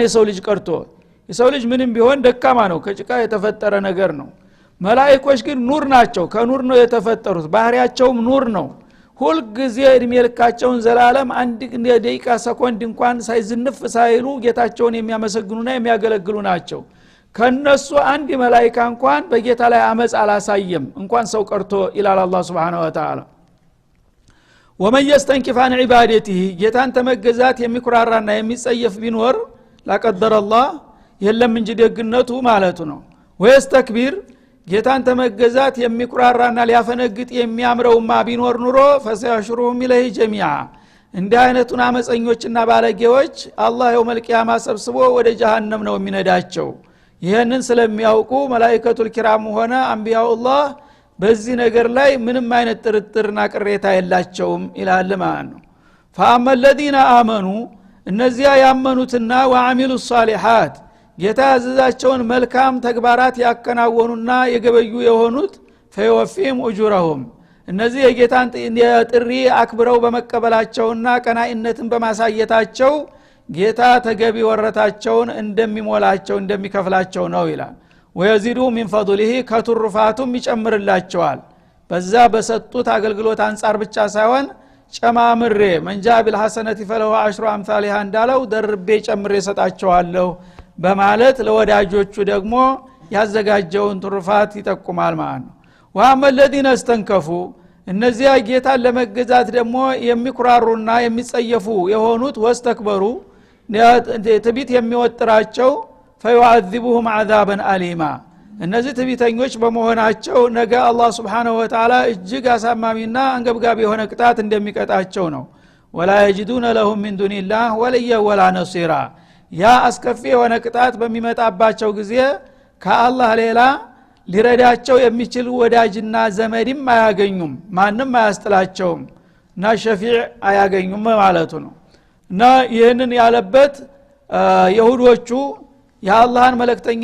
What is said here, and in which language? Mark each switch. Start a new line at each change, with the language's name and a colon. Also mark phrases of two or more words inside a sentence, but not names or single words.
Amharic: የሰው ልጅ ቀርቶ የሰው ልጅ ምንም ቢሆን ደካማ ነው ከጭቃ የተፈጠረ ነገር ነው መላእክቶች ግን ኑር ናቸው ከኑር ነው የተፈጠሩት ባህሪያቸውም ኑር ነው ሁሉ ጊዜ እድሜ ልካቸውን ዘላለም አንድ ደቂቃ ሰኮንድ እንኳን ሳይዝንፍ ሳይሉ ጌታቸውን የሚያመሰግኑና የሚያገለግሉ ናቸው ከነሱ አንድ መላእክት እንኳን በጌታ ላይ አመጽ አላሳየም እንኳን ሰው ቀርቶ
Arabic: إلا الله سبحانه وتعالى ومن يستنكف عن عبادته
Amharic: ጌታን ተመገዛት የሚኩራራና የሚጸየፍ ቢኖር
Arabic: لا قدر الله
Amharic: የለም እንጂ ደግነቱ ማለቱ ነው ወይስተክቢር ጌታን ተመገዛት የሚኩራራና ሊያፈነግጥ የሚያምረውማ ቢኖር ኑሮ
Arabic: فسيحشرهم إليه جميعا
Amharic: እንደ አይነቱን አመፀኞችና ባለጌዎች አላህ
Arabic: يوم القيامة
Amharic: ሰብስቦ ወደ ጀሃነም ነው የሚነዳቸው ይሄንን ስለሚያውቁ
Arabic: الملائكة الكرام
Amharic: ሆነ አንቢያኡላህ በዚህ ነገር ላይ ምንም አይነት ጥርጥርና ቅሬታ የላቸውም ይላል ማለት ነው
Arabic: فاما الذين امنوا
Amharic: እነዚያ ያመኑትና
Arabic: وعملوا الصالحات
Amharic: ጌታ ያዘዛቸውን መልካም ተግባራት ያከናወኑና የገበዩ የሆኑት
Arabic: فيوفيهم أجورهم
Amharic: እነዚህ የጌታን ጥሪ አክብረው በመቀበላቸውና ቀናኢነትን በማሳየታቸው ጌታ ተገቢ ወረታቸውን እንደሚሞላቸው እንደሚከፍላቸው ነው ይላል
Arabic: ويزيدهم من فضله
Amharic: ከትሩፋቱም ይጨምርላቸዋል በዛ በሰጡት አገልግሎት አንፃር ብቻ ሳይሆን ጨማምሬ
Arabic: من جاء بالحسنة فله عشر أمثالها
Amharic: እንዳለው ደርቤ ጨምሬ ሰጣቸዋለሁ በማለት ለወዳጆቹ ደግሞ ያዘጋጀውን ትሩፋት ይጠቁማል ማለት ነው
Arabic: وأما الذين استنكفوا
Amharic: እነዚያ ጌታን ለመገዛት ደግሞ የሚኩራሩና የሚጸየፉ የሆኑት ወስተክበሩ ትቢት የሚወጥራቸው
Arabic: فيعذبهم عذابا أليما
Amharic: እነዚህ ትቢተኞች በመሆናቸው ነገ አላህ
Arabic: سبحانه وتعالى
Amharic: እጅግ አሳማሚና አንገብጋቢ የሆነ ቅጣት እንደሚቀጣቸው ነው
Arabic: ولا يجدون لهم من دون الله وليا ولا نصيرا
Amharic: ያ አስከፊ የሆነ ቅጣት በሚመጣባቸው ጊዜ ከአላህ ሌላ ሊረዳቸው የሚችል ወዳጅና ዘመድም አያገኙም ማንንም አያስጥላቸውም እና ሸፊዕ አያገኙም ማለቱ ነው እና ይሄንን ያለበት ይሁዶቹ የአላህን መልእክተኛ